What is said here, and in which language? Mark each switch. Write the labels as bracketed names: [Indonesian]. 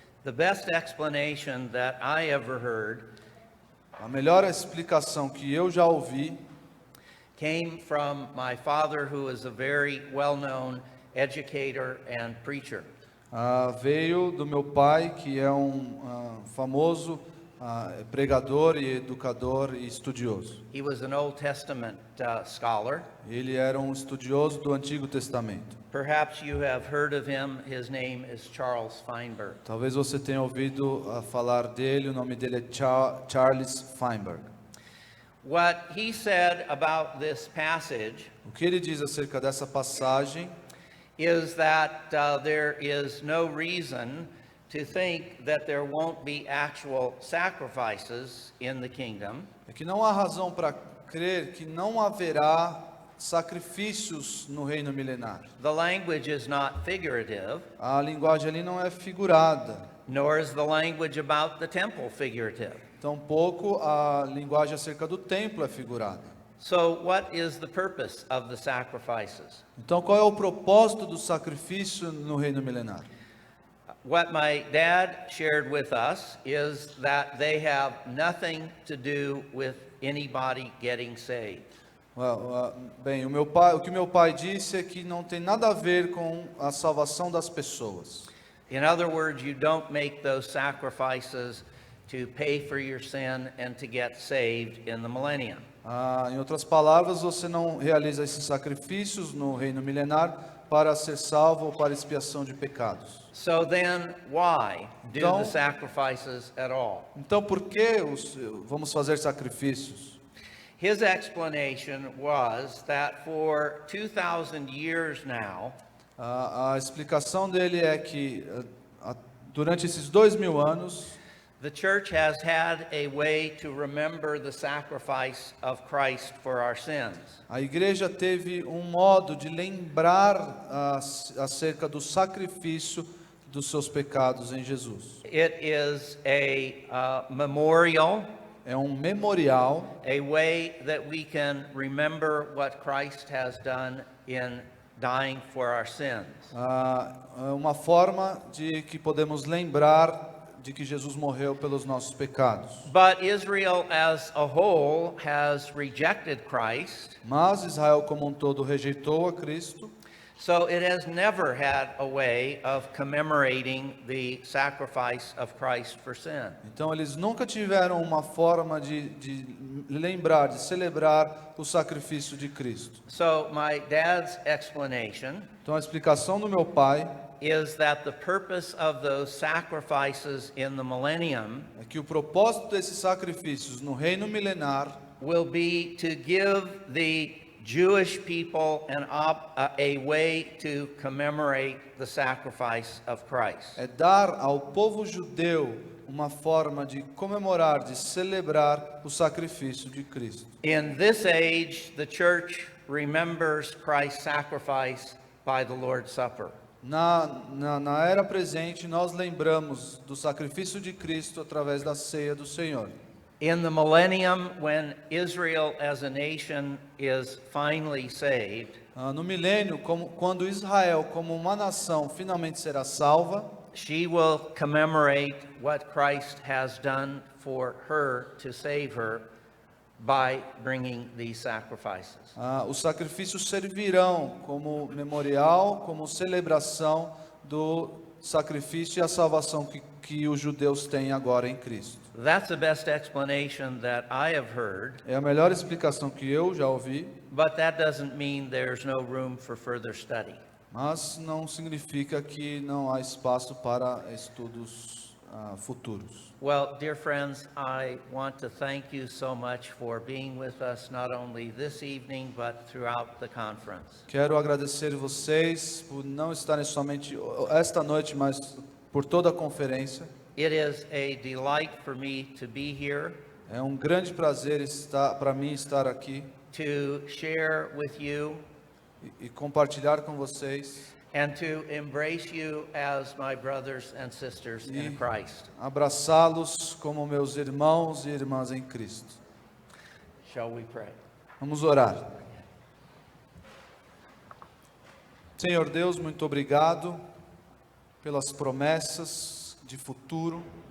[English] The best explanation that I ever heard [Portuguese] A melhor explicação que eu já ouvi [English] came from my father, who is a very well-known educator and preacher. [Portuguese] veio do meu pai, que é um famoso pregador e educador e estudioso. [English] He was an Old Testament scholar. [Portuguese] Ele era um estudioso do Antigo Testamento. [English] Perhaps you have heard of him. His name is Charles Feinberg. [Portuguese] Talvez você tenha ouvido falar dele, o nome dele é Charles Feinberg. [English] What he said about this passage [Portuguese] O que ele diz acerca dessa passagem [English] is that there is no reason to think that there won't be actual sacrifices in the kingdom, [Portuguese] é que não há razão para crer que não haverá sacrifícios no reino milenar. [English] The language is not figurative, [Portuguese] A linguagem ali não é figurada, [English] nor is the language about the temple figurative. [Portuguese] tampouco a linguagem acerca do templo é figurada. [English] So, what is the purpose of the sacrifices? [Portuguese] Então, qual é o propósito do sacrifício no reino milenar? [English] What my dad shared with us is that they have nothing to do with anybody getting saved. [Portuguese] Bem, o que meu pai disse é que não tem nada a ver com a salvação das pessoas. [English] In other words, you don't make those sacrifices to pay for your sin and to get saved in the millennium. [Portuguese] Em outras palavras, você não realiza esses sacrifícios no reino milenar para ser salvo ou para expiação de pecados. [English] So then, why do [Portuguese] Então- [English] the sacrifices at all? [Portuguese] Então, por que vamos fazer sacrifícios? [English] His explanation was that for 2,000 years now, [Portuguese] A explicação dele é que durante esses 2000 anos, [English] the church has had a way to remember the sacrifice of Christ for our sins. [Portuguese] a igreja teve um modo de lembrar acerca do sacrifício dos seus pecados em Jesus. [English] It is a memorial, [Portuguese] É um memorial, [English] a way that we can remember what Christ has done in dying for our sins. [Portuguese] é uma forma de que podemos lembrar de que Jesus morreu pelos nossos pecados. [English] But Israel as a whole has rejected Christ. [Portuguese] Mas Israel como um todo rejeitou a Cristo. [English] So it has never had a way of commemorating the sacrifice of Christ for sin. [Portuguese] Então eles nunca tiveram uma forma de lembrar, de celebrar o sacrifício de Cristo. [English] So my dad's explanation [Portuguese] Então a explicação do meu pai [English] is that the purpose of those sacrifices in the millennium [Portuguese] é que o propósito desses sacrifícios no reino milenar [English] will be to give the Jewish people a way to commemorate the sacrifice of Christ. [Portuguese] é dar ao povo judeu uma forma de comemorar, de celebrar o sacrifício de Cristo. [English] In this age, the church remembers Christ's sacrifice by the Lord's Supper. [Portuguese] Na era presente, nós lembramos do sacrifício de Cristo através da ceia do Senhor. [English] In the millennium, when Israel as a nation is finally saved, [Portuguese] No milênio, quando Israel, como uma nação, finalmente será salva, [English] she will commemorate what Christ has done for her to save her by bringing these sacrifices. [Portuguese] os sacrifícios servirão como memorial, como celebração do sacrifício e a salvação que os judeus têm agora em Cristo. [English] That's the best explanation that I have heard, [Portuguese] É a melhor explicação que eu já ouvi, [English] but that doesn't mean there's no room for further study. [Portuguese] mas não significa que não há espaço para estudos futuros. [English] Well, dear friends, I want to thank you so much for being with us not only this evening but throughout the conference. [Portuguese] Quero agradecer vocês por não estarem somente esta noite, mas por toda a conferência. [English] It is a delight for me to be here [Portuguese] É um grande prazer para mim estar aqui [English] to share with you [Portuguese] e compartilhar com vocês, [English] and to embrace you as my brothers and sisters in Christ. [Portuguese] abraçá-los como meus irmãos e irmãs em Cristo. [English] Shall we pray? [Portuguese] Vamos orar. Senhor Deus, muito obrigado pelas promessas de futuro.